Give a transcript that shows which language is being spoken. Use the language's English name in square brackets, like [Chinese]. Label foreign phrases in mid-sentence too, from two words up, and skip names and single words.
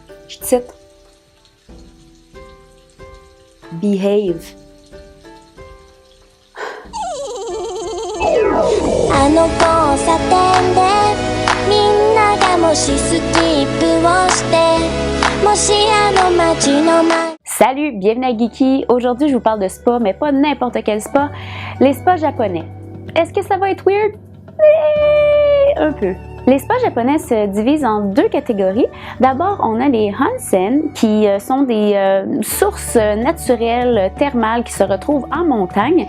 [French] Je cite. Behave. [Japanese] あの交差点でみんながもしスキップをしてもしあの街の前 [French] Salut, bienvenue à Geeky. Aujourd'hui, je vous parle de spa, mais pas n'importe quel spa, les spas japonais. Est-ce que ça va être weird? Un peu. Les spas japonais se divisent en deux catégories. D'abord, on a les onsen, qui sont des sources naturelles thermales qui se retrouvent en montagne.